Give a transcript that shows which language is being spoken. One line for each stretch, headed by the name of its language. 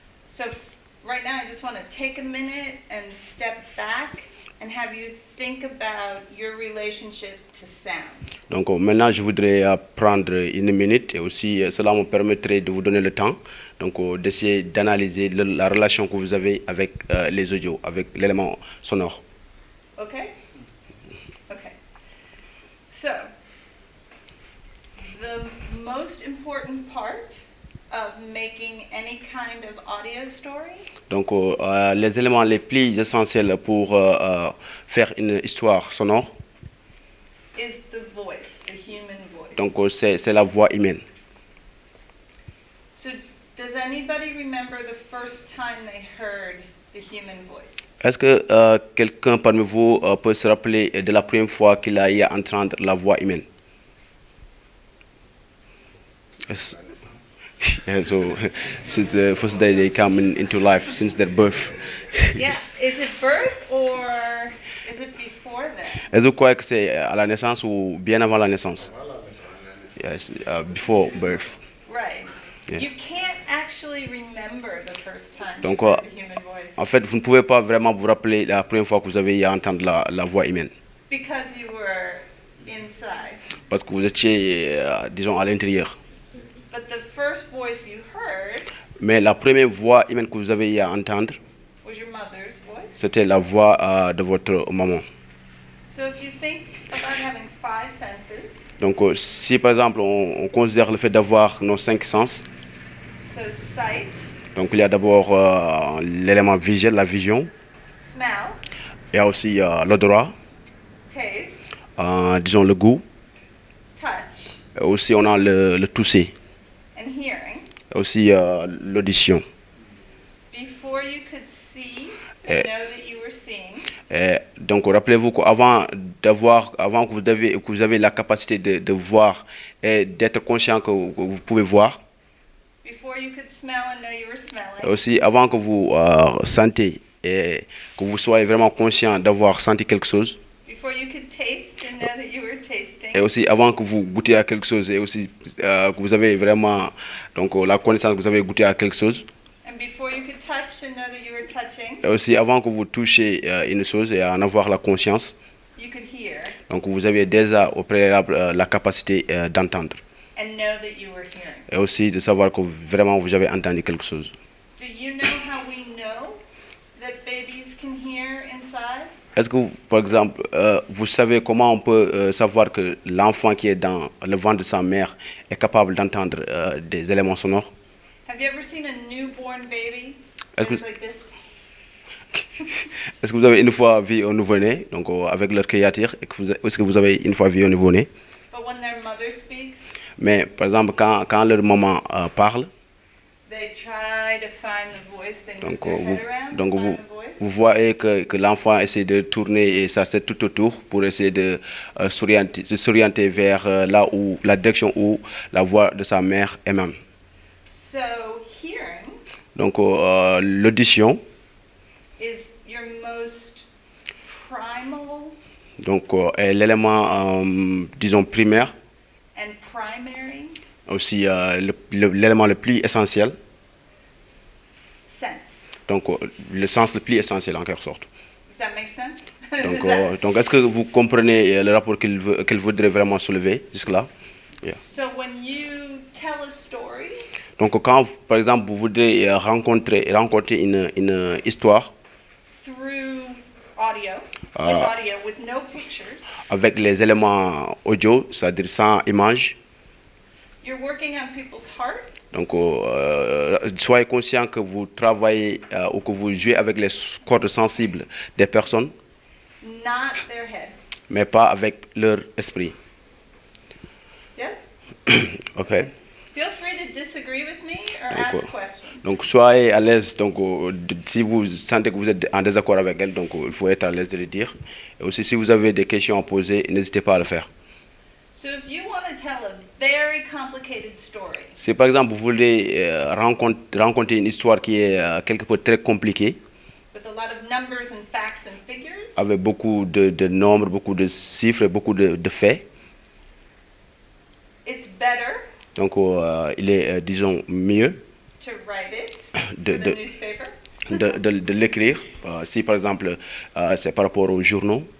English: So right now I just want to take a minute and step back. and have you think about your relationship to sound.
French: Donc maintenant, je voudrais prendre une minute et aussi cela me permettrait de vous donner le temps donc d'essayer d'analyser la relation que vous avez avec les audios, avec l'élément sonore.
English: Okay? Okay. So, the most important part of making any kind of audio story
French: Donc les éléments les plus essentiels pour faire une histoire sonore,
English: is the voice, the human voice.
French: donc c'est la voix humaine.
English: So, does anybody remember the first time they heard the human voice?
French: Est-ce que quelqu'un parmi vous peut se rappeler de la première fois qu'il a eu à entendre la voix humaine?
English: Yes. Yeah, so since the first day they come into life, since their birth. Yeah, is it birth or is it before then?
French: Est-ce que vous croyez que c'est à la naissance ou bien avant la naissance?
English: Yes, before birth. Right. Yeah. You can't actually remember the first time you
French: Donc,
English: heard the human voice
French: en fait, vous ne pouvez pas vraiment vous rappeler la première fois que vous avez eu à entendre la voix humaine.
English: because you were inside.
French: Parce que vous étiez, disons, à l'intérieur.
English: But the first voice you heard
French: Mais la première voix humaine que vous avez eu à entendre,
English: was your mother's voice.
French: c'était la voix de votre maman.
English: So if you think about having 5 senses,
French: Donc, si par exemple on considère le fait d'avoir nos 5 sens,
English: so sight,
French: donc il y a d'abord l'élément visuel, la vision,
English: smell,
French: il y a aussi l'odorat,
English: taste,
French: disons le goût,
English: touch,
French: et aussi on a le toucher,
English: and hearing,
French: et aussi l'audition.
English: before you could see Eh. and know that you were seeing,
French: Et donc rappelez-vous qu'avant que vous avez la capacité de voir et d'être conscient que vous pouvez voir,
English: before you could smell and know you were
French: et
English: smelling,
French: aussi avant que vous sentez et que vous soyez vraiment conscient d'avoir senti quelque chose,
English: before you could taste and know that you were tasting,
French: et aussi avant que vous goûtez à quelque chose et aussi que vous avez vraiment donc la connaissance que vous avez goûté à quelque chose,
English: and before you could touch and know that you were touching,
French: et aussi avant que vous touchiez une chose et en avoir la conscience,
English: you could hear
French: donc vous avez déjà au préalable la capacité d'entendre
English: and know that you were hearing.
French: et aussi de savoir que vraiment vous avez entendu quelque chose.
English: Do you know how we know that babies can hear inside?
French: Est-ce que, par exemple, vous savez comment on peut savoir que l'enfant qui est dans le ventre de sa mère est capable d'entendre des éléments sonores?
English: Have you ever seen a newborn baby?
French: Est-ce que-
English: It's like this.
French: Est-ce que vous avez une fois vu un nouveau-né, donc avec leur créature, est-ce que vous avez une fois vu un nouveau-né?
English: But when their mother speaks,
French: Mais par exemple, quand leur maman parle,
English: they try to find the voice. They move
French: donc,
English: their
French: vous,
English: head around
French: donc
English: to
French: vous,
English: find the voice.
French: vous voyez que l'enfant essaie de tourner et s'assied tout autour pour essayer de s'orienter vers là où la direction où la voix de sa mère est même.
English: So hearing
French: Donc l'audition,
English: is your most primal
French: donc est l'élément disons primaire,
English: and primary
French: aussi l'élément le plus essentiel,
English: sense.
French: donc le sens le plus essentiel en quelque sorte.
English: Does that make sense?
French: Donc est-ce que vous comprenez le rapport qu'elle voudrait vraiment soulever jusque-là?
English: Yeah. So when you tell a story,
French: Donc quand par exemple vous voudrez raconter une histoire
English: through audio, audio with no pictures,
French: avec les éléments audio, c'est-à-dire sans image,
English: you're working on people's heart,
French: donc soyez conscient que vous travaillez ou que vous jouez avec les cordes sensibles des personnes,
English: not their head.
French: mais pas avec leur esprit.
English: Yes? Ok. Feel free to disagree with me or
French: Donc,
English: ask questions.
French: donc soyez à l'aise. Donc si vous sentez que vous êtes en désaccord avec elle, donc il faut être à l'aise de le dire. Et aussi si vous avez des questions à poser, n'hésitez pas à le faire.
English: So if you want to tell a very complicated story,
French: Si par exemple vous voulez raconter une histoire qui est quelque peu très compliquée,
English: with a lot of numbers and facts and figures,
French: avec beaucoup de nombres, beaucoup de chiffres, et beaucoup de faits,
English: it's better
French: donc il est disons mieux
English: to write it
French: de,
English: for the
French: de,
English: newspaper
French: de l'écrire. Si par exemple c'est par rapport aux journaux,